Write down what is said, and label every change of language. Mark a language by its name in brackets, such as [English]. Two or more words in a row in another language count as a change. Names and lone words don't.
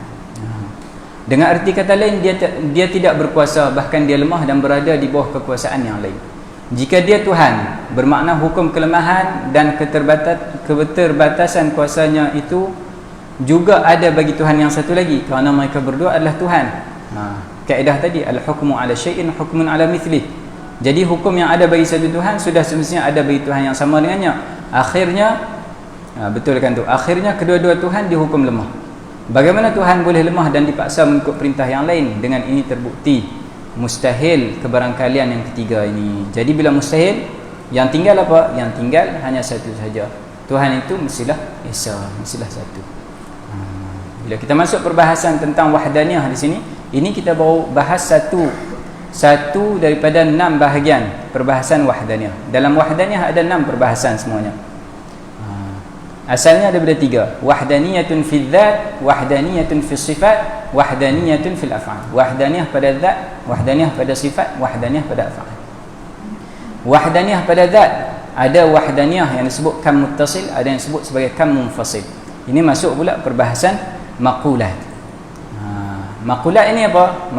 [Malay] Dengan erti kata lain, dia tidak berkuasa, bahkan dia lemah dan berada di bawah kekuasaan yang lain. Jika dia Tuhan, bermakna hukum kelemahan dan keterbatasan kuasanya itu juga ada bagi Tuhan yang satu lagi, kerana mereka berdua adalah Tuhan. Kaedah tadi, [Arabic] الحكم على الشيء حكم على مثله. [Malay] Jadi hukum yang ada bagi satu Tuhan sudah semestinya ada bagi Tuhan yang sama dengannya. Akhirnya betul kan tu, akhirnya kedua-dua Tuhan dihukum lemah. Bagaimana Tuhan boleh lemah dan dipaksa mengikut perintah yang lain? Dengan ini terbukti mustahil kebarangkalian yang ketiga ini. Jadi bila mustahil, yang tinggal apa? Yang tinggal hanya satu saja. Tuhan itu mestilah esa, mestilah satu. Bila kita masuk perbahasan tentang wahdaniyah di sini, ini kita baru bahas satu daripada 6 bahagian perbahasan wahdaniyah. Dalam wahdaniyah ada 6 perbahasan semuanya. Asalnya ada pada 3. [Arabic] وحدانية في الذات، وحدانية في الصفات، وحدانية في الأفعال. [Malay] Wahdaniyah pada zat, wahdaniyah pada sifat, wahdaniyah pada af'al. Wahdaniyah pada zat, ada wahdaniyah yang disebut [Arabic] كم متصل, [Malay] ada yang disebut sebagai [Arabic] كم منفصل. [Malay] Ini masuk pula perbahasan maqulat. Maqulat ini apa?